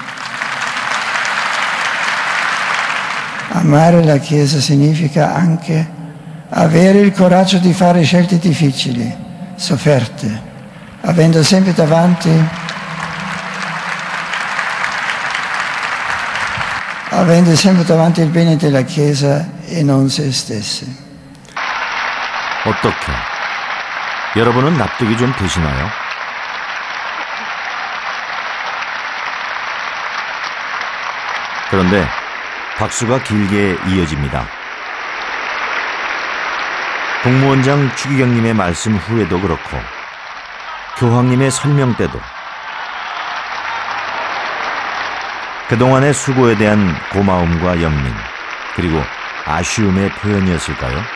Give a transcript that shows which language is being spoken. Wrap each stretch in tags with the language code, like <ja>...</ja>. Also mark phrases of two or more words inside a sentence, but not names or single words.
<it>Amare la Chiesa significa anche avere il coraggio di fare scelte difficili, sofferte, avendo sempre davanti il bene della Chiesa e non se stessi.</it> <ko>어떻게? 여러분은 납득이 좀 되시나요? 그런데 박수가 길게 이어집니다. 국무원장 추기경님의 말씀 후에도 그렇고 교황님의 설명 때도 그동안의 수고에 대한 고마움과 연민 그리고 아쉬움의 표현이었을까요?</ko>